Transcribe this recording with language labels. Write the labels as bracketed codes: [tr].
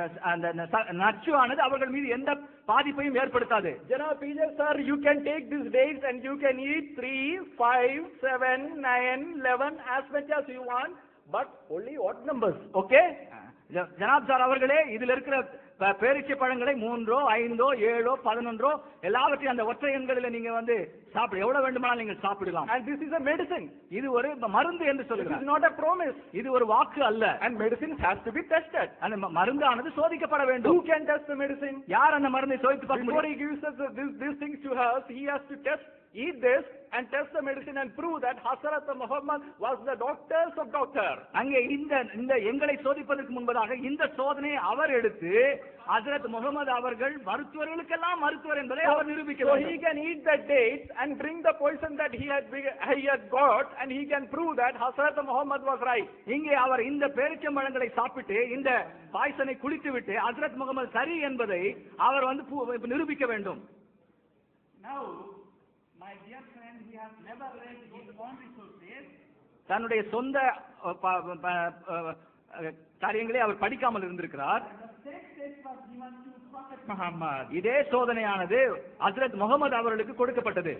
[ta] அந்த நச்சு ஆனது அவர்கள் மீது எந்த பாதிப்பையும் ஏற்படுத்தாது. [en] Janab PJ sir, you can take these dates and you can eat 3, 5, 7, 9, 11 as much as you want, but only odd numbers. Okay? [ta] Janab sir அவர்களே, இதில் இருக்கிற பேரிச்சை பழங்களை 3, 5, 7, 11 எல்லாவற்றையும் அந்த ஒற்றை எண்களில் நீங்க சாப்பிட எவ்வளவு வேண்டுமானாலும் நீங்கள் சாப்பிடலாம். [en] And this is a medicine. [ta] இது ஒரு மருந்து என்று சொல்லுகிறார். [en] This is not a promise. [ta] இது ஒரு வாக்கு அல்ல. [en] And medicine has to be tested. [ta] அந்த மருந்தானது சோதிக்கப்பட வேண்டும். [en] Who can test the medicine? [ta] யார் அந்த மருந்தை சோதித்து பார்க்க முடியும்? [en] Before he gives us these things to us, he has to test eat this and test the medicine and prove that Hazrat Muhammad was the doctors of doctor. [ta] அங்கே இந்த எங்களை சோதிப்பதற்கு முன்பதாக இந்த சோதனையை அவர் எடுத்து ஹஜ்ரத் முகமது அவர்கள் மருத்துவர்களுக்கெல்லாம் மருத்துவர் என்பதை அவர் நிரூபிக்க [en] So [ta] வேண்டும். [en] he can eat the dates and drink the poison that he had got, and he can prove that Hazrat Muhammad was right. [ta] இங்கே அவர் இந்த பேரிச்சம்பழங்களை சாப்பிட்டு இந்த பாய்சனை குடித்துவிட்டு ஹஜ்ரத் முகமது சரி என்பதை அவர் வந்து நிரூபிக்க வேண்டும். [en] Now, my dear friend, he has never read his own resources. [ta] தன்னுடைய சொந்த காரியங்களை அவர் படிக்காமல் இருந்திருக்கிறார். இதே சோதனையானது ஹஜ்ரத் முகமது அவர்களுக்கு கொடுக்கப்பட்டது.